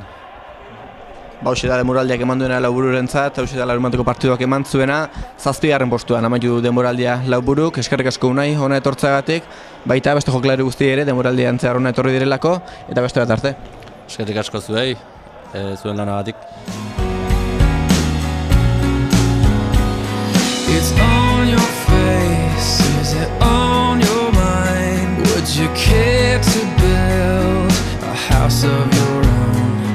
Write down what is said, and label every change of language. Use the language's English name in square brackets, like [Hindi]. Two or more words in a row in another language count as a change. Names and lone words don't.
[Basque] Hauxe da denboraldiak eman duena Laubururentzat, hauxe da larunbateko partiduak eman zuena, 7. postuan amaitu du denboraldia Lauburuk, eskerrik asko Unai hona etortzagatik, baita beste jokalari guzti ere denboraldian zehar hona etorri direlako, eta beste bat arte. Eskerrik asko zuei, zuen lanagatik. [English] It's on your face, is it on your mind? Would you care to build a house of your own?